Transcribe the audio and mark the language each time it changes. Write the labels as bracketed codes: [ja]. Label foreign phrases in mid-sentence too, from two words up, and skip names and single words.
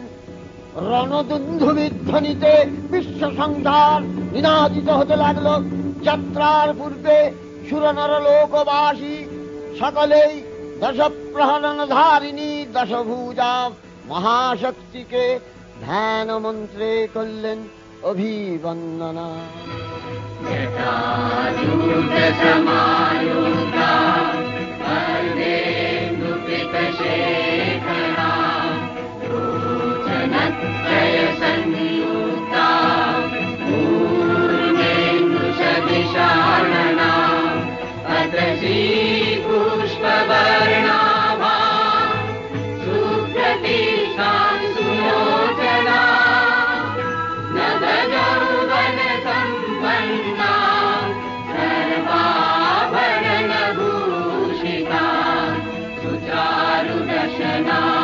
[bn] রণদুন্ধুবিধ্বনিতে বিশ্ব সংসার নিনাদিত হতে লাগলো। যাত্রার পূর্বে সুরনর লোকবাসী সকলেই দশ প্রহরণ ধারিণী দশভুজা মহাশক্তিকে ধ্যান মন্ত্রে করলেন অভিবন্দনা। [sa] जटाजूटसमायुक्ता वर्देन्दुपितशेखरा लोचनत्रयसंयुक्ता पूर्णेन्दुसदृशानना अतसी पुष्पवर्णाभा सुप्रतिष्ठा सुलोचना नवयौवनसम्पन्ना सर्वाभरणभूषिता सुचारुदशना